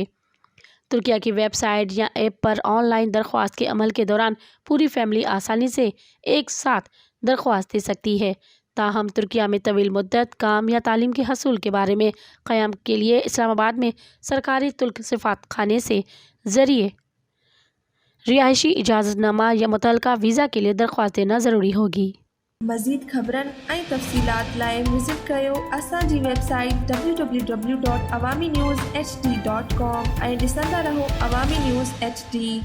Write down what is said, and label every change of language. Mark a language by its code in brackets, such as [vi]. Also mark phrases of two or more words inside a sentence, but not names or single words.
[ur] ترکیہ کی ویب سائٹ یا ایپ پر آن لائن درخواست کے عمل کے دوران پوری فیملی آسانی سے ایک ساتھ درخواست دے سکتی ہے۔ تاہم ترکیہ میں طویل مدت کام یا تعلیم کے حصول کے بارے میں قیام کے لیے اسلام آباد میں سرکاری ترک سفارت خانے سے ذریعے رہائشی اجازت نامہ یا متعلقہ ویزا کے لیے درخواست دینا ضروری ہوگی۔ [sd] مزید خبرن ऐं तफ़सीलात लाइ विज़िट कयो असांजी वेबसाइट www.awamiNewsHD.com ऐं ॾिसंदा रहो अवामी न्यूज़ HD।